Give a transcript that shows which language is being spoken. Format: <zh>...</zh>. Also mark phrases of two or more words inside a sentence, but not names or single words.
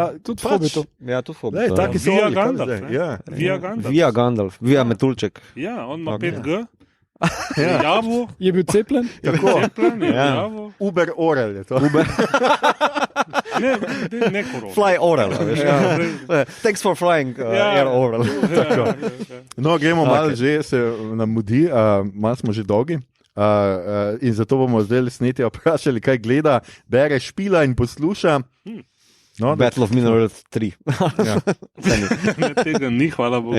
<sl>tudi v Hobbitu. Ja, tudi v Hobbitu. Taki so Via Orli, Gandalf, Via Gandalf. Via Metulček. Ja, on ima 5G. Javo. Je bil cepljen? Cepljen, Javo. Uber Orel je to. Ne korona. Fly Orel.</sl> <en>Thanks for flying Air Orel.</en> <sl>No, gremo malo že, se nam mudi, malo smo že dolgi. In zato bomo zdaj Snetija vprašali, kaj gleda, bere, špila in posluša. No, Battle of Middle-earth 3. Ne, tega ni, hvala Bogu.</sl>